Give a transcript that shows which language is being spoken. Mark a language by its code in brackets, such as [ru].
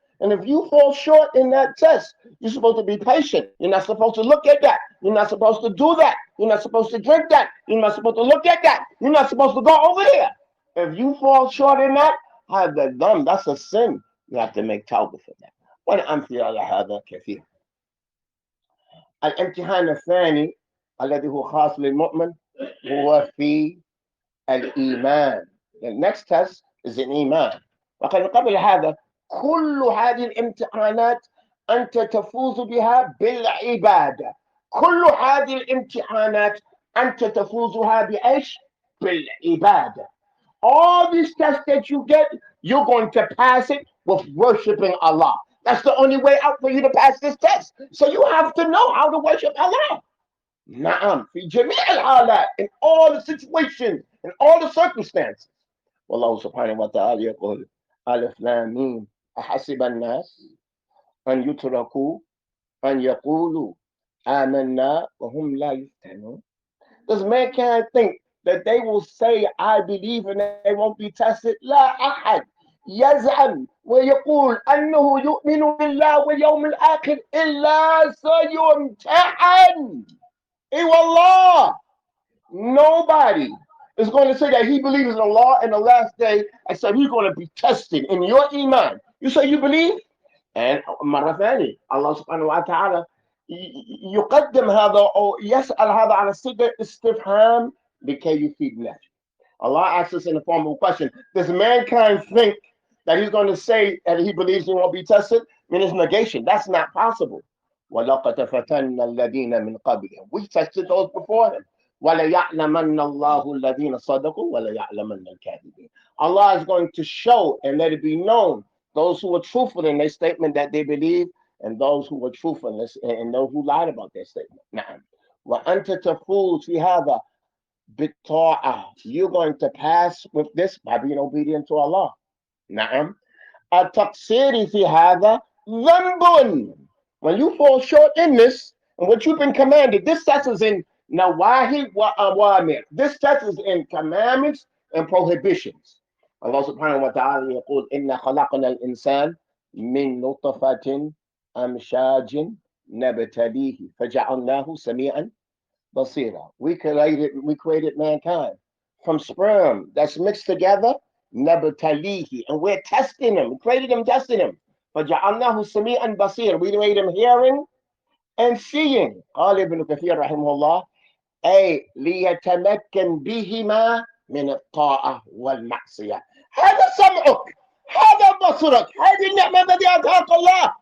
[en] And if you fall short in that test, you're supposed to be patient. You're not supposed to look at that. You're not supposed to do that. You're not supposed to drink that. You're not supposed to look at that. You're not supposed to go over there. If you fall short in that, have that done. That's a sin. You have to make tawbah for that. [ar] والأمثلة على هذا كثير. الامتحان الثاني الذي هو خاص للمؤمن هو في الإيمان. [en] The next test is an iman. [ar] وقد قبل هذا كل هذه الامتحانات أنت تفوز بها بالعبادة. كل هذه الامتحانات أنت تفوزها بإيش؟ بالعبادة. [en] All these tests that you get, you're going to pass it with worshiping Allah. That's the only way out for you to pass this test. So you have to know how to worship Allah. [ar] نعم في جميع الحالات, [en] in all the situations, in all the circumstances. [ar] والله سبحانه وتعالى يقول ألف لام ميم أحسب الناس أن يتركوا أن يقولوا آمنا وهم لا يفتنون. [en] Does mankind think that they will say, I believe, and they won't be tested? [ar] لا أحد يزعم ويقول أنه يؤمن بالله واليوم الآخر إلا سيمتحن. إي والله. [en] Nobody is going to say that he believes in Allah in the last day and say he's going to be tested in your iman. You say you believe? [ar] And مرة ثانية الله سبحانه وتعالى يقدم هذا أو يسأل هذا على صيغة استفهام لكي يفيد نفسه. [en] Allah asks us in the form of a question. Does mankind think that he's going to say that he believes he won't be tested? I mean, it's negation. That's not possible. [ar] وَلَقَدْ فَتَنَّ الَّذِينَ مِنْ قَبْلِهِمْ. [en] We tested those before him. [ar] وَلَيَعْلَمَنَّ اللَّهُ الَّذِينَ صَدَقُوا وَلَيَعْلَمَنَّ الْكَاذِبِينَ. [en] Allah is going to show and let it be known those who were truthful in their statement that they believe, and those who were truthful and those who lied about their statement. [ar] نعم. وأنت تفوز في هذا بالطاعة. [en] You're going to pass with this by being obedient to Allah. [ar] نعم. التقصير في هذا ذنب. [en] When you fall short in this and what you've been commanded, this test is in nawahi wa awamir. This test is in commandments and prohibitions. [ar] Allah subhanahu wa ta'ala يقول إنا خلقنا الإنسان من نطفة أمشاج نبتليه فجعلناه سميعا بصيرا. [en] We created mankind from sperm that's mixed together, nabtalihi, and we're testing him. We created him, testing him. [ar] فجعلناه سميعا بصيرا. [en] We made him hearing and seeing. [ar] قال ابن كثير رحمه الله أي ليتمكن بهما من الطاعة والمعصية. هذا سمعك، هذا بصرك، هذه النعمة التي أعطاك الله.